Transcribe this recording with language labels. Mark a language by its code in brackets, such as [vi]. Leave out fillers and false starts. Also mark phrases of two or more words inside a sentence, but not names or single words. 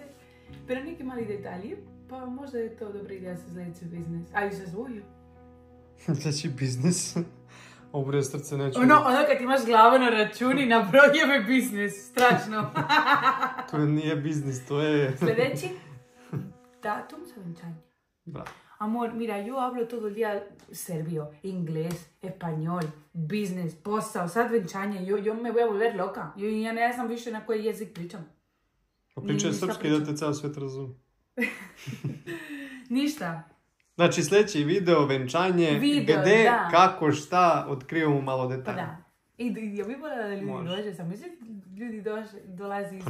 [sr] Pero neki mali detalji, pa možda je to dobra ideja za sljedeći biznis. Ali za zvoju. Sljedeći biznis? Obre srce neću... Ono kad imaš glavu na računi, na brojeve biznis. Strašno. To nije biznis, to je... Sljedeći datum za venčanje. Bravo. [es] Amor, mira, yo hablo todo el día serbio, inglés, español, [sr] business, posao, sad venčanje. [es] Yo me voy a volver loka. [sr] Ja ne znam više na koji jezik pričam. Pa pričaj srpski da te ceo svijet razum. Ništa. Znači sljedeći video, venčanje, gdje, da. Kako, šta, otkrivamo malo detalje. Pa da. I ja bih voljela da ljudi dođe, sam mislim ljudi dolazi ispred.